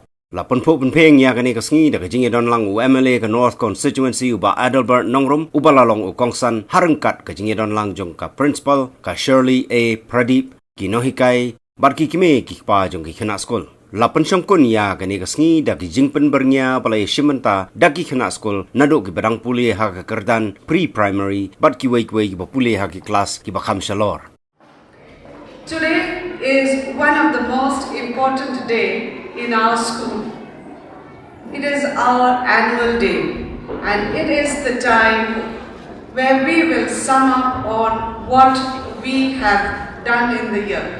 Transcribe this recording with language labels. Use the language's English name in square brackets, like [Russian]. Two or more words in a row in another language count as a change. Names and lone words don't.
[Khasi] La pun peng ya kani ka sngi da ka jingi don lang UMLA ka [English] North Constituency [Khasi] uba Adelbert Nongrum uba lalong u kongsan harengkat ka jingi don lang jong ka principal ka Shirley A Pradeep ki nohikai bat ki kime ki pa jong ki khina school. Lapan syangkun ya kani kasngi da ki jingpen bernya balai shimenta da ki khana school nado ki badang puli ha ka kerdan pre-primary bat ki wei ki bapuli ha ki class ki bakham shalor. [English] Today is one of the most important day in our school. It is our annual day and it is the time where we will sum up on what we have done in the year.